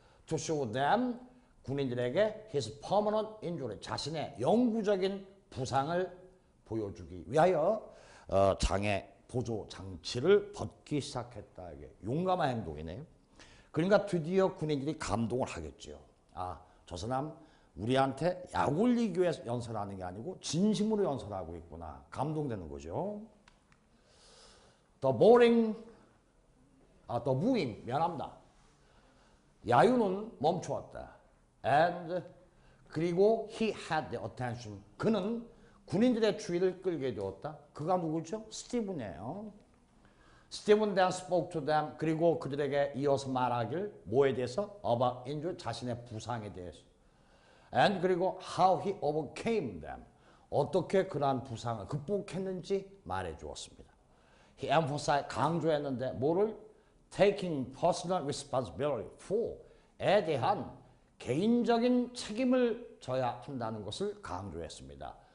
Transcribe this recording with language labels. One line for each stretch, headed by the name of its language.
English: To show them,
Korean: 군인들에게
English: his permanent injury,
Korean: 자신의 영구적인 부상을 보여주기 위하여 장애 보조장치를 벗기 시작했다. 이게 용감한 행동이네요. 그러니까 드디어 군인들이 감동을 하겠죠. 아, 저 사람 우리한테 약 올리기 위해서 연설하는 게 아니고 진심으로 연설하고 있구나. 감동되는 거죠.
English: The booing,
Korean: 미안합니다. 야유는 멈추었다.
English: And
Korean: 그리고
English: he had the attention.
Korean: 그는 군인들의 주의를 끌게 되었다. 그가 누구죠? 스티븐이에요.
English: 스티븐 then spoke to them.
Korean: 그리고 그들에게 이어서 말하길 뭐에 대해서?
English: about injury,
Korean: 자신의 부상에 대해서.
English: And
Korean: 그리고
English: how he overcame them.
Korean: 어떻게 그러한 부상을 극복했는지 말해 주었습니다. He emphasized, 강조했는데 뭐를?
English: Taking personal responsibility for
Korean: 에 대한 개인적인 책임을 져야 한다는 것을 강조했습니다.